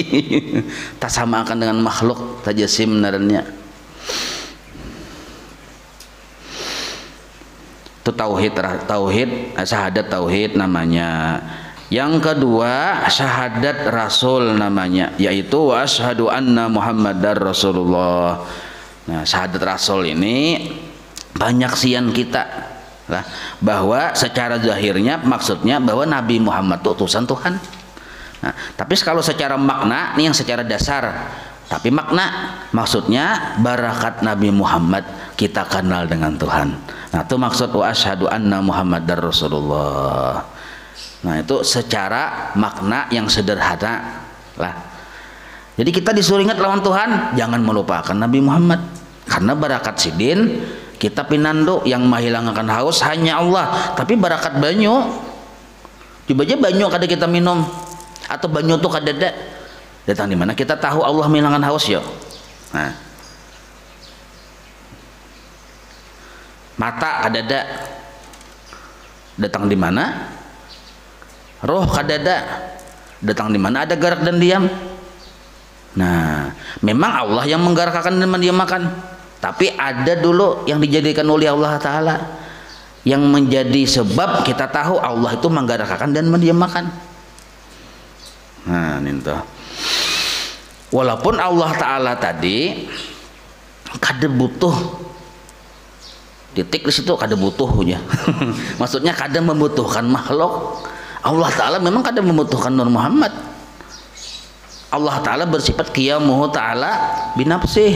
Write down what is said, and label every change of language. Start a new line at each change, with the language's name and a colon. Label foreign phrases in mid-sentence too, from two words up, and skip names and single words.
Banjar: Tak sama akan dengan makhluk tajasim narannya. Itu tauhid, syahadat tauhid namanya. Yang kedua syahadat rasul namanya, yaitu
Arabic: وأشهد أن محمدا رسول الله.
Banjar: Nah, syahadat rasul ini banyak sian kita lah, bahwa secara zahirnya maksudnya bahwa Nabi Muhammad itu utusan Tuhan. Nah, tapi kalau secara makna ini yang secara dasar, tapi makna maksudnya barakat Nabi Muhammad kita kenal dengan Tuhan. Nah, itu maksud
Arabic: وأشهد أن محمدا رسول الله.
Banjar: Nah, itu secara makna yang sederhana lah. Jadi kita disuruh ingat lawan Tuhan, jangan melupakan Nabi Muhammad. Karena barakat sidin kita pinando yang menghilangkan haus hanya Allah. Tapi barakat banyu, coba aja banyu kada kita minum, atau banyu tuh kada ada, datang di mana kita tahu Allah menghilangkan haus yo. Nah, mata kada ada, datang di mana? Roh kada ada, datang di mana ada gerak dan diam. Nah, memang Allah yang menggerakkan dan mendiamkan, tapi ada dulu yang dijadikan oleh Allah Ta'ala yang menjadi sebab kita tahu Allah itu menggerakkan dan mendiamkan. Nah, itu. Walaupun Allah Ta'ala tadi kada butuh, titik di situ kada butuhnya. Maksudnya kada membutuhkan makhluk. Allah Ta'ala memang kada membutuhkan Nur Muhammad. Allah Ta'ala bersifat
Arabic: قيامه تعالى بنفسه.